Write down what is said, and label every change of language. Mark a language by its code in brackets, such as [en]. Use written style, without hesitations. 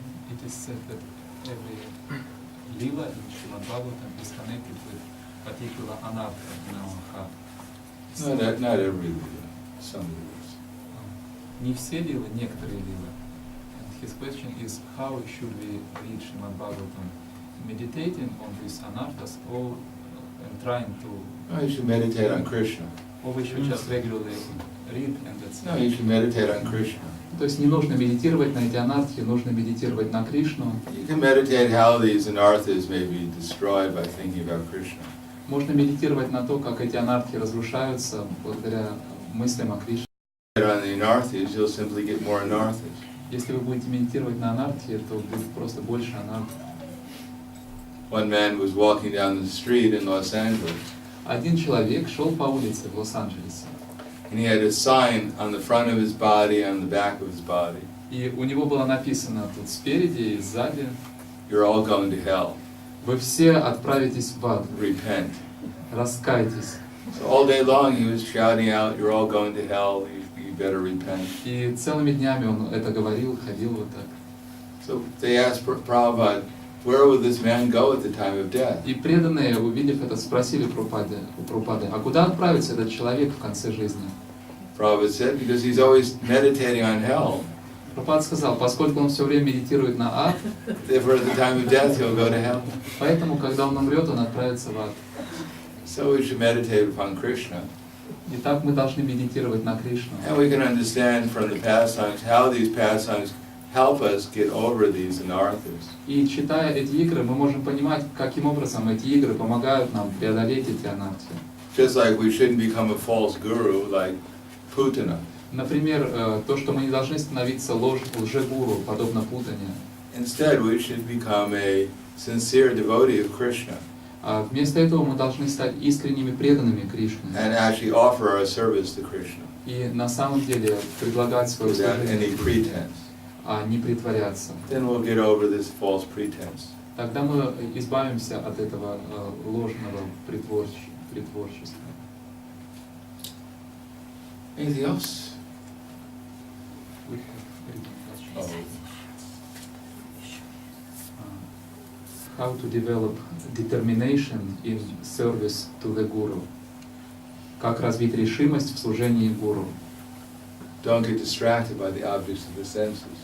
[en] It is said that every lila in Srimad Bhagavatam is connected with particular anartha in our heart. Not every lila, some lilas. [ru] Не все лилы, некоторые лилы. [en] And his question is, how should we read Srimad Bhagavatam? Meditating on these anarthas or and trying to... No, you should meditate on Krishna. Or we should just regularly read and that's No, you should meditate on Krishna. [ru] То есть не нужно медитировать на эти анархи, нужно медитировать на Кришну. [en] You can meditate how these anarthas may be destroyed by thinking about Krishna. [ru] Можно медитировать на то, как эти анархи разрушаются благодаря мыслям о Кришне. [en] On the anarthas, you'll simply get more anarthas. [ru] Если вы будете медитировать на анархи, то будет просто больше анархи. [en] One man was walking down the street in Los Angeles, [ru] Один человек шел по улице в Лос-Анджелесе, [en] and he had a sign on the front of his body, on the back of his body. [ru] и у него было написано тут спереди и сзади: [en] You're all going to hell. [ru] вы все отправитесь в ад, [en] Repent. [ru] раскайтесь. [en] So all day long he was shouting out, you're all going to hell, you better repent. [ru] И целыми днями он это говорил, ходил вот так. [en] So they asked Prabhupada, where would this man go at the time of death? [ru] И преданные, увидев это, спросили у Прабхупады, а куда отправится этот человек в конце жизни? [en] Prabhupada said, because he's always meditating on hell. [ru] Прабхупада сказал, поскольку он все время медитирует на ад, [en] Therefore at the time of death he'll go to hell. [ru] поэтому, когда он умрет, он отправится в ад. [en] So we should meditate upon Krishna. [ru] Итак, мы должны медитировать на Кришну. [en] And we can understand from the pastimes how these pastimes help us get over these anarthas. [ru] И читая эти игры, мы можем понимать, каким образом эти игры помогают нам преодолеть эти анархи. [en] Just like we shouldn't become a false guru like Putana. [ru] Например, то, что мы не должны становиться лжегуру, подобно Путане. [en] Instead, we should become a sincere devotee of Krishna [ru] А вместо этого мы должны стать искренними преданными Кришне. [en] and actually offer our service to Krishna [ru] И на самом деле предлагать свое [en] without any [ru] служение, [en] pretense. [ru] а не притворяться. [en] Then we'll get over this false pretense. [ru] Тогда мы избавимся от этого ложного притворчества. [en] Anything else? We have reading questions. How to develop determination in service to the guru. [ru] Как развить решимость в служении гуру. [en] Don't get distracted by the objects of the senses.